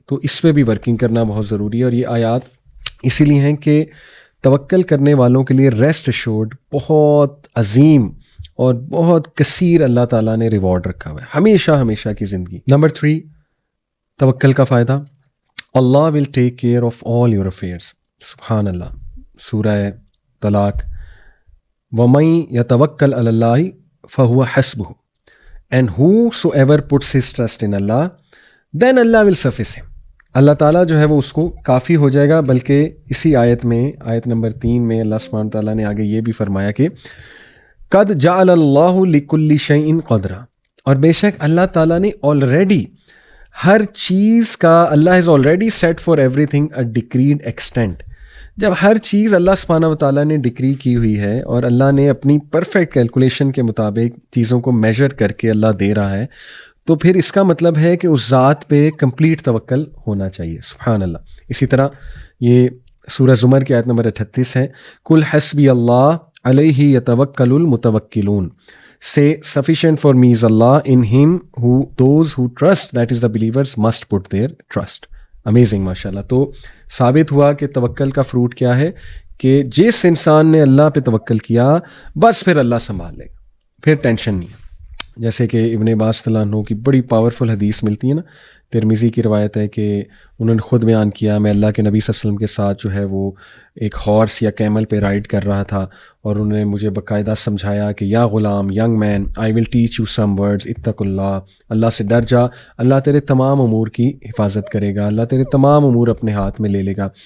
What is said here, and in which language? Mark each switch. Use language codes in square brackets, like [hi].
[ur] تو اس پہ بھی ورکنگ کرنا بہت ضروری ہے. اور یہ آیات اسی لیے ہیں کہ توکل کرنے والوں کے لیے ریسٹ ایشورڈ بہت عظیم اور بہت کثیر اللہ تعالیٰ نے ریوارڈ رکھا ہوا ہے ہمیشہ ہمیشہ کی زندگی. نمبر 3 توکل کا فائدہ، [en] Allah will take care of all your affairs. [ur] سبحان اللہ. سورہ طلاق [ar] وَمَن يَتَوَكَّلْ عَلَى اللَّهِ فَهُوَ حَسْبُهُ [en] And whosoever puts his trust in Allah then Allah will suffice him. [ur] اللہ تعالیٰ جو ہے وہ اس کو کافی ہو جائے گا. بلکہ اسی آیت میں آیت نمبر 3 میں اللہ سبحانہ تعالیٰ نے آگے یہ بھی فرمایا کہ [ar] قد جعل اللہ لکل شیء قدرا، [ur] اور بے شک اللہ تعالیٰ نے آلریڈی ہر چیز کا، [en] Allah has already set for everything a decreed extent. [ur] جب ہر چیز اللہ سبحانہ و تعالیٰ نے ڈکری کی ہوئی ہے اور اللہ نے اپنی پرفیکٹ کیلکولیشن کے مطابق چیزوں کو میجر کر کے اللہ دے رہا ہے، تو پھر اس کا مطلب ہے کہ اس ذات پہ کمپلیٹ توکل ہونا چاہیے. سبحان اللہ. اسی طرح یہ سورہ زمر کی آیت نمبر 38 ہے [ar] کل حسبی اللہ علیہ یتوکل المتوکلون. [en] Say sufficient for me is Allah, in him who those who trust, that is the believers, must put their trust. [ur] Amazing ماشاءاللہ. تو ثابت ہوا کہ توکل کا فروٹ کیا ہے کہ جس انسان نے اللہ پہ توکل کیا بس پھر اللہ سنبھال لے گا، پھر ٹینشن نہیں. جیسے کہ ابن عباس رضی اللہ عنہ کی بڑی پاورفل حدیث ملتی ہے نا، ترمذی کی روایت ہے کہ انہوں نے خود بیان کیا میں اللہ کے نبی صلی اللہ علیہ وسلم کے ساتھ جو ہے وہ ایک ہارس یا کیمل پہ رائڈ کر رہا تھا، اور انہوں نے مجھے باقاعدہ سمجھایا کہ [ar] یا غلام، [en] young man, I will teach you some words, [ar] اتق اللہ، [ur] اللہ سے ڈر جا، اللہ تیرے تمام امور کی حفاظت کرے گا، اللہ تیرے تمام امور اپنے ہاتھ میں لے لے گا.